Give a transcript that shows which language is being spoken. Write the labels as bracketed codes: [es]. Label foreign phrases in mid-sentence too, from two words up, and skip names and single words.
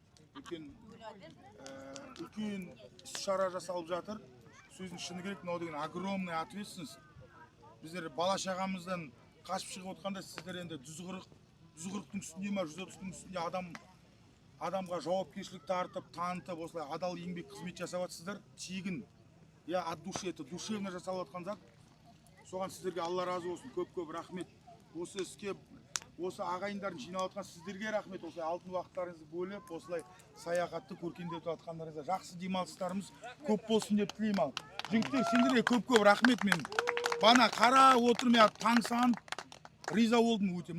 [kk] Үлкен іс-шара жасалып жатыр. Сөздің шыны керек, мынау деген [ru] огромный ответственность. [kk] Біздер бала шағамыздан қашып шығып отқанда сіздер енді 140-тың үстінде ме, 130-тың үстінде адамға жауапкершілік тартып, танытып, осылай адал еңбек қызмет жасап жатсыздар. Тегін, [ru] от души, это душевно [kk] жасалып жатқан зат. Соған сіздерге Алла разы болсын, көп-көп рахмет. Осы іске, осы ағайындарын жиналып жатқан сіздерге рахмет. Осылай алтын уақыттарыңызды бөліп, осылай саяхатты көркендетіп жатқандарыңызға жақсы демалыстарымыз көп болсын деп тілеймін ал. Жігіттер, сендерге көп-көп рахмет. Мен бана қара отырмай таңсанып риза болдым өте.